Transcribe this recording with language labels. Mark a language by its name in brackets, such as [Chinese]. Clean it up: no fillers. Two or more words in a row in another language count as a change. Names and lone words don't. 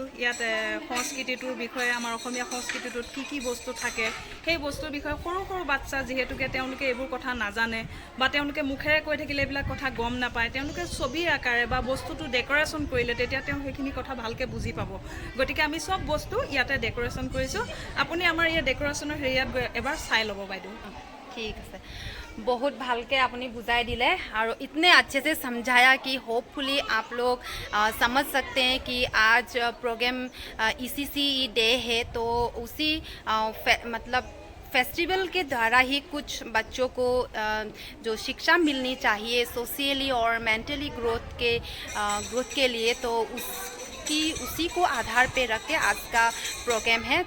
[Assamese] ইয়াত সংস্কৃতিটোৰ বিষয়ে, আমাৰ অসমীয়া সংস্কৃতিটোত কি কি বস্তু থাকে সেই বস্তুৰ বিষয়ে সৰু সৰু বাচ্চা যিহেতুকে তেওঁলোকে এইবোৰ কথা নাজানে বা তেওঁলোকে মুখেৰে কৈ থাকিলে এইবিলাক কথা গম নাপায়, তেওঁলোকে ছবি আকাৰে বা বস্তুটো ডেক'ৰেশ্যন কৰিলে তেতিয়া তেওঁ সেইখিনি কথা ভালকৈ বুজি পাব। গতিকে আমি চব বস্তু ইয়াতে ডেক'ৰেশ্যন কৰিছোঁ। আপুনি আমাৰ ইয়াত ডেক'ৰেশ্যনৰ হেৰিয়াত গৈ এবাৰ চাই ল'ব বাইদেউ। [Hindi] ठीक है, बहुत [Assamese] ভালকৈ [Hindi] आपने [Assamese] বুজাই দিলে [Hindi] और इतने अच्छे से समझाया कि होपफुली आप लोग समझ सकते हैं कि आज प्रोग्राम ECC डे है। तो उसी मतलब फेस्टिवल के द्वारा ही कुछ बच्चों को जो शिक्षा मिलनी चाहिए सोशली और मेंटली ग्रोथ के लिए, तो उसी को आधार पे रख के आज का प्रोग्राम है।